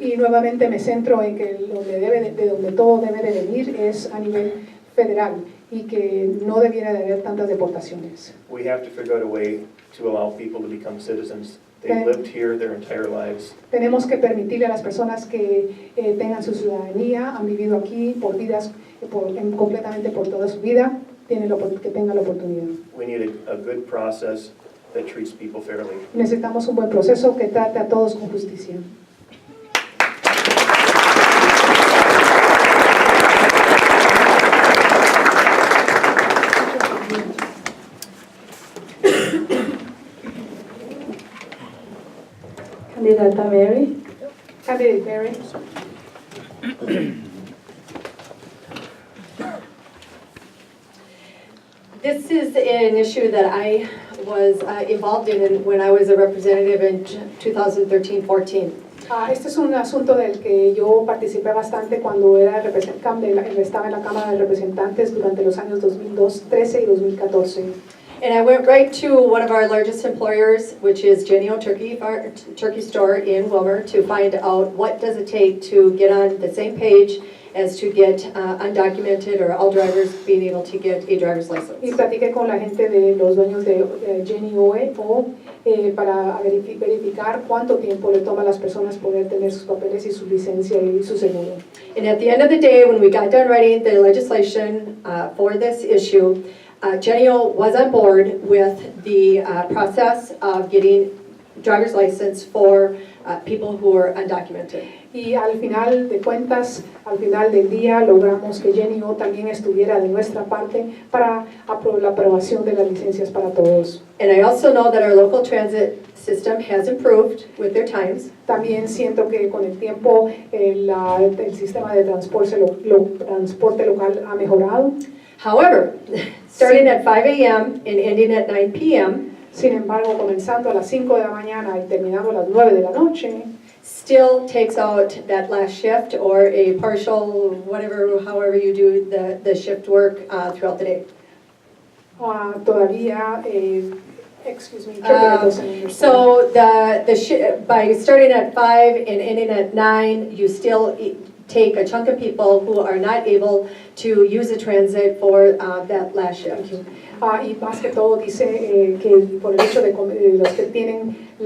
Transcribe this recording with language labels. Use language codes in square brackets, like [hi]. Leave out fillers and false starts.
[es] Y nuevamente me centro en que de donde todo debe de venir es a nivel federal, y que no debiera de haber tantas deportaciones. [en] We have to figure out a way to allow people to become citizens. They've lived here their entire lives. [es] Tenemos que permitirle a las personas que tengan su ciudadanía, han vivido aquí por vidas, completamente por toda su vida, que tengan la oportunidad. [en] We need a good process that treats people fairly. [es] Necesitamos un buen proceso que trate a todos con justicia. Candidata Mary. [en] Candidate Mary. This is an issue that I was involved in when I was a representative in 2013-14. [es] Este es un asunto del que yo participé bastante cuando estaba en la Cámara de Representantes durante los años 2013 y 2014. [en] And I went right to one of our largest employers, which is Jenny-O Turkey Store in Wilmer, to find out what does it take to get on the same page as to get undocumented or all drivers being able to get a driver's license. [es] Y platiqué con la gente de los dueños de Jenny-O para verificar cuánto tiempo le toma a las personas poder tener sus papeles y su licencia y su seguro. [en] And at the end of the day, when we got done writing the legislation for this issue, Jenny-O was on board with the process of getting driver's license for people who are undocumented. [es] Y al final de cuentas, al final del día, logramos que Jenny-O también estuviera de nuestra parte para la aprobación de las licencias para todos. [en] And I also know that our local transit system has improved with their times. [es] También siento que con el tiempo el sistema de transporte local ha mejorado. [en] However, starting at 5 a.m. and ending at 9 p.m., [es] sin embargo, comenzando a las 5 de la mañana y terminando a las 9 de la noche, [en] still takes out that last shift or a partial, whatever, however you do the shift work throughout the day. [es] Todavía, [en] excuse me. So by starting at 5 and ending at 9, you still take a chunk of people who are not able to use the transit for that last shift. [es] Y más que todo dice que por el hecho de los que tienen